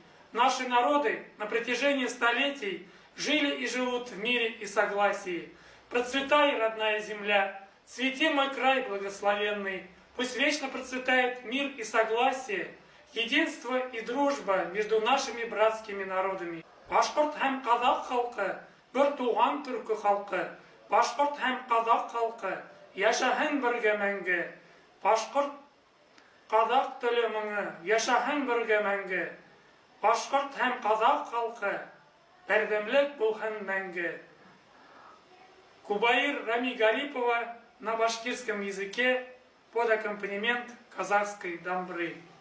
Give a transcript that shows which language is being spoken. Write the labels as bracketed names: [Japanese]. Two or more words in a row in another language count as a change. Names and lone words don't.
[Russian] Наши народы на протяжении столетий жили и живут в мире и согласии. Процветай, родная земля, цвети мой край благословенный, пусть вечно процветает мир и согласие, единство и дружба между нашими братскими народами. [Bashkir] Башкорт һәм казак халкы, бер туган түрке халкы, башкорт һәм казак халкы, яшаһын бергә мәңге. Башкорт казак теле моңы, яшаһын бергә мәңге. Башкорт һәм казак халкы, бердәмлек булһын мәңге. [Russian] Кубаир Рами Гарипова на башкирском языке под аккомпанемент казахской дамбры.